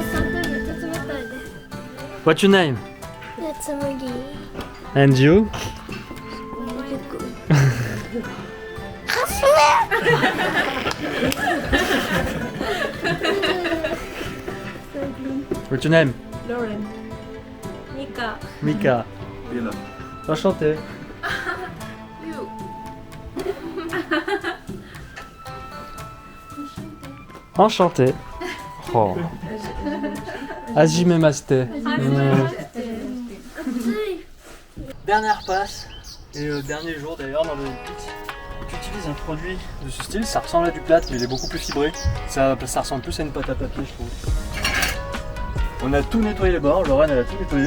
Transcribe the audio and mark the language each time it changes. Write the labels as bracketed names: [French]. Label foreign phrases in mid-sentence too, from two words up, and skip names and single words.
[Japanese] 冷たいで。 [English] What's your name? [Japanese] つむぎ。 [English] And you? What's your name? Lauren. [French] Mika. Enchanté. Enchanté. Oh. [Japanese] はじめ まして. [French] Dernière passe et dernier jour d'ailleurs dans le pit. Tu utilises un produit de ce style, ça ressemble à du plâtre mais il est beaucoup plus fibré. Ça ressemble plus à une pâte à papier je trouve. On a tout nettoyé les bords, Lorraine elle a tout nettoyé.